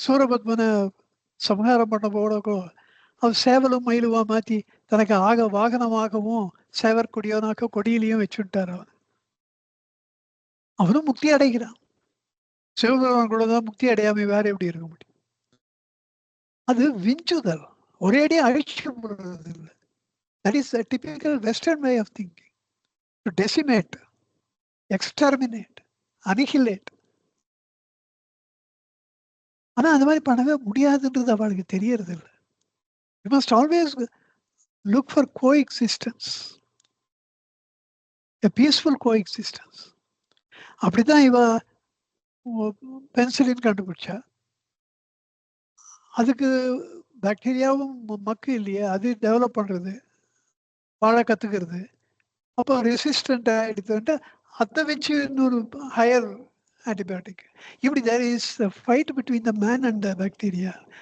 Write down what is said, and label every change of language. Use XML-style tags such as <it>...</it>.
<ta>சூரபத்மனை சம்ஹாரம் பண்ண போடக்கோ அவர் சேவலும் மயிலுவா மாத்தி தனக்கு வாகனமாகவும் சேவர் கொடியோனாக்க கொடியிலையும் வச்சுட்டார். அவனும் முக்தி அடைகிறான். சிவபெருமான் கூட தான் முக்தி அடையாம வேற எப்படி இருக்க முடியும்? அது விஞ்சுதல். ஒரேடியா அழிச்சு போடுறது இல்லை.</ta> <en>That is a typical western way of thinking. To decimate, exterminate, annihilate.</en> <ta>ஆனா அந்த மாதிரி பண்ணவே முடியாதுன்றது அவளுக்கு தெரியறது இல்லை.</ta> <en>You must always look for coexistence, a peaceful coexistence.</en> <ta>அப்படிதான் இவ பென்சிலின் கண்டுபிடிச்சா. அதுக்கு பாக்டீரியாவும் மக்கு இல்லையே, அது டெவலப் பண்றது, வாழ கத்துக்கிறது. அப்போ ரெசிஸ்டன்ட் ஆயிடுதுன்ட்டு அதை வச்சு இன்னொரு ஹையர் ஆன்டிபயோட்டிக். இப்படி</ta> <en>There is fight between the man and the bacteria.</en>